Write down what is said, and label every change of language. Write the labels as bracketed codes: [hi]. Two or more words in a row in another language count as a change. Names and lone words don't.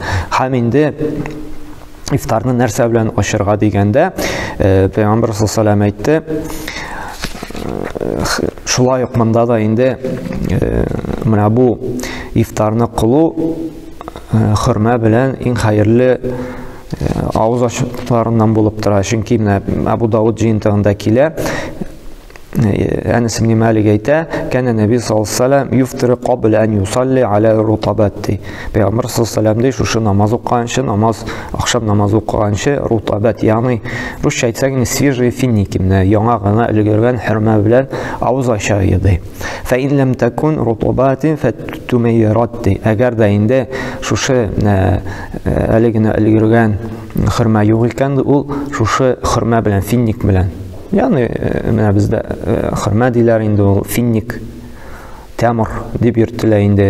[tt] Һәм инде ифтарны нәрсә белән ашырга дигәндә, Пәйгамбер [ar] صلى الله عليه [tt] әйтте, шулай ук монда да инде менә бу ифтарны кылу хөрмә белән иң хәерле авыз ачуларыннан булып тора. Чөнки менә Абу Дауд җинтыгында килә, Әнес ибн Малик әйтә, [ar] كان النبي صلى الله عليه وسلم يفطر قبل أن يصلي على رطبات. [tt] Пәйгамбер [ar] صلى الله عليه وسلم [tt] ди, шушы намаз укыганчы, ахшам намаз укыганчы рутабат, ягъни русча әйтсәк, [ru] свежие финики, [tt] менә яңа гына өлгергән хөрмә белән авыз ача иде. [ar] فإن لم تكن رطبات فتميرات. [tt] Әгәр дә инде шушы әле генә өлгергән хөрмә юк икән, ул шушы хөрмә белән, финник белән, ягъни менә бездә хөрмә диләр инде, ул финник, тәмер дип йөртелә инде.